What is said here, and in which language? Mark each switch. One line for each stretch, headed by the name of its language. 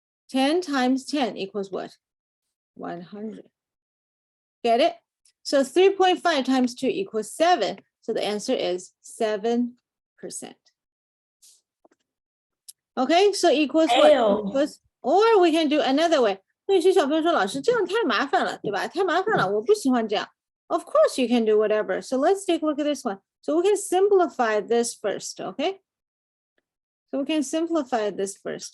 English: 10 times 10 equals what? 100. Get it? So 3.5 times 2 equals 7. So the answer is 7%. Okay, so equals what? Ew. Equals, or we can do another way.
Chinese: 有些小朋友说，老师这样太麻烦了，对吧？太麻烦了，我不喜欢这样。
English: Of course you can do whatever. So let's take a look at this one. So we can simplify this first, okay? So we can simplify this first.